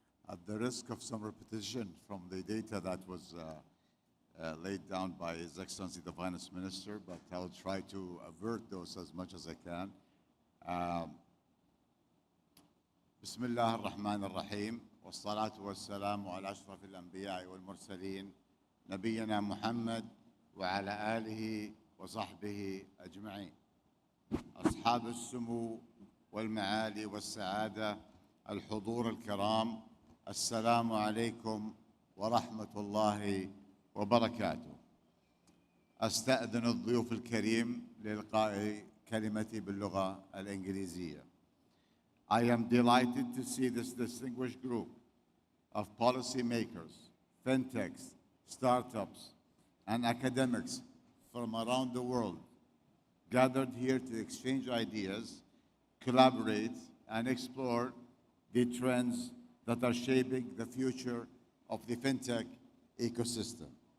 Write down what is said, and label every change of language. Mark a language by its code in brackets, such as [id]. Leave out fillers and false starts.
[en] at the risk of some repetition from the data that was laid down by His Excellency the Finance Minister, but I will try to avert those as much as I can. [ar] بسم الله الرحمن الرحيم والصلاة والسلام على أشرف الأنبياء والمرسلين نبينا محمد وعلى آله وصحبه أجمعين. أصحاب السمو والمعالي والسعادة، الحضور الكرام، السلام عليكم ورحمة الله وبركاته. أستأذن الضيوف الكريم لإلقاء كلمتي باللغة الإنجليزية. [en] I am delighted to see this distinguished group of policymakers, fintechs, startups, and academics from around the world gathered here to exchange ideas, collaborate, and explore the trends that are shaping the future of the fintech ecosystem.